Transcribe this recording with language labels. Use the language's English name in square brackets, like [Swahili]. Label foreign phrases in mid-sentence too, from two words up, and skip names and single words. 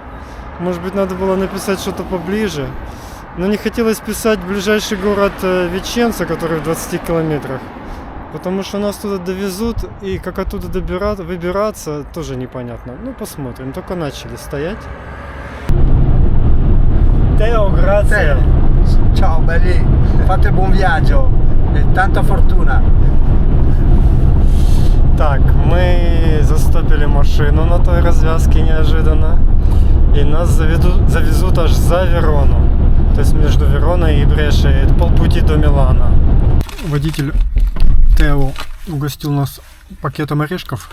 [Russian] Может быть, надо было написать что-то поближе. Но не хотелось писать ближайший город Веченца, который в 20 километрах. Потому что нас туда довезут, и как оттуда выбираться, тоже непонятно. Ну, посмотрим, только начали стоять. Тео, [Italian] grazie. Ciao belli, fate buon viaggio e tanta fortuna. [Russian] Так, мы застопили машину на той развязке неожиданно. И нас завезут аж за Верону. То есть между Вероной и Брешей. Это полпути до Милана. Водитель Тео угостил нас пакетом орешков.